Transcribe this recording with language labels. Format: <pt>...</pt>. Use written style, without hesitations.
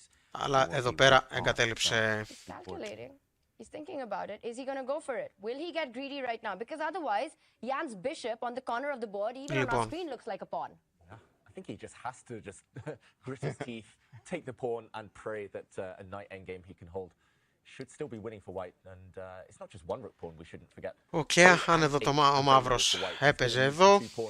<el>Αλλά εδώ πέρα εγκατέλειψε.</el> <en>He's thinking about it. Is he going to go for it? Will he get greedy right now? Because otherwise, Jan's bishop on the corner of the board, even on our screen, looks like a pawn. Yeah, I think he just has to grit his teeth, take the pawn, and pray that a knight endgame he can hold should still be winning for white. And it's not just one rook pawn, we shouldn't forget.</en> <el>Okay, αν εδώ ο μαύρος έπαιζε εδώ.</el>